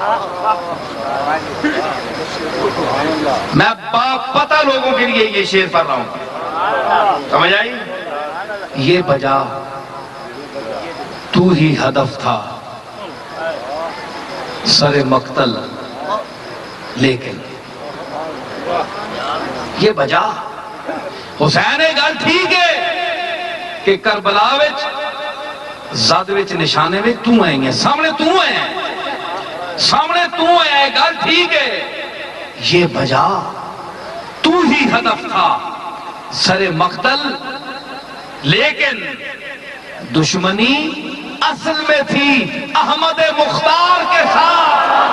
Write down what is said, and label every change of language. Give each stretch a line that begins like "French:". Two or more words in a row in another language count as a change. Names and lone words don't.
Urdu: میں پتا لوگوں کے لیے یہ شعر پڑھ رہا ہوں سمجھ آئی یہ بجا تو ہی ہدف تھا سر مقتل لیکن یہ بجا
Punjabi: حسین گل ٹھیک ہے کہ کربلا وچ زد وچ نشانے وچ تو آئیں گے، سامنے تو آئے، سامنے تو آئے، گل ٹھیک ہے،
Urdu: یہ بجا تو ہی ہدف تھا سر مقتل، لیکن دشمنی اصل میں تھی احمد مختار کے ساتھ۔